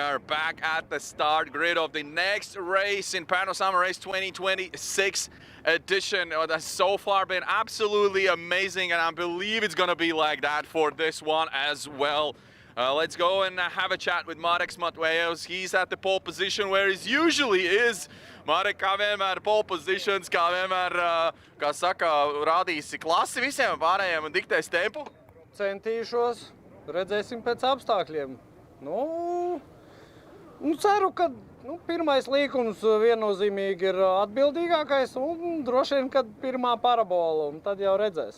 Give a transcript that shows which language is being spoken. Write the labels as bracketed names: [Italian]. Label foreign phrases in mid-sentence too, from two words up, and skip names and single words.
[English] are back at the start grid of the next race in Pärnu Summer Race 2026 edition. That's so far been absolutely amazing, and I believe it's going to be like that for this one as well. Let's go and have a chat with Marek Matvejev. He's at the pole position where he usually is. [Latvian] Marek, kā vienmēr [English] pole positions, [Latvian] kā vienmēr, kā saka, rādīsi klasi visiem pārējiem un diktēs tempu? Centīšos, redzēsim pēc apstākļiem. Ceru, ka pirmais līkums viennozīmīgi ir atbildīgākais un droši vien, kad pirmā parabola, un tad jau redzēs.